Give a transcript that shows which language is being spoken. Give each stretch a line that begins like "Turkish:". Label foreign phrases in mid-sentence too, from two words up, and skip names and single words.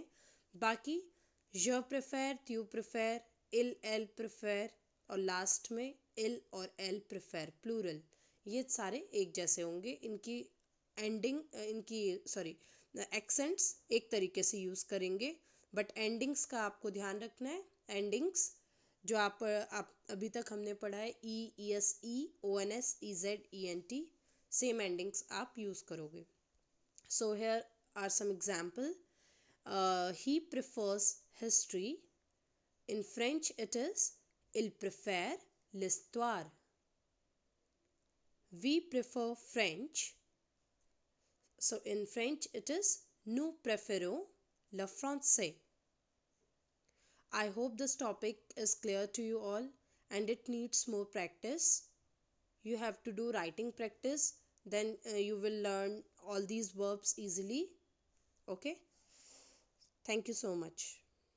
Hindi: बाकी
French: je préfère, tu préfères,
Hindi: इल,
French: elle préfère
Hindi: और लास्ट में इल और
French: elles préfèrent
Hindi: प्लूरल, ये सारे एक जैसे होंगे। इनकी एंडिंग इनकी सॉरी एक्सेंट्स एक तरीके से यूज़ करेंगे, बट एंडिंग्स का आपको ध्यान रखना है। एंडिंग्स जो आप अभी तक हमने पढ़ा है ई, ई एस, ई, ओ एन एस, ई जेड, ई एन टी,
English: same endings
Hindi: आप यूज़ करोगे।
English: So here are some example. He prefers history, in French it is
French: il préfère l'histoire.
English: We prefer French, so in French it is
French: nous préférons le français.
English: I hope this topic is clear to you all and it needs more practice. You have to do writing practice, then you will learn all these verbs easily. Okay, thank you so much.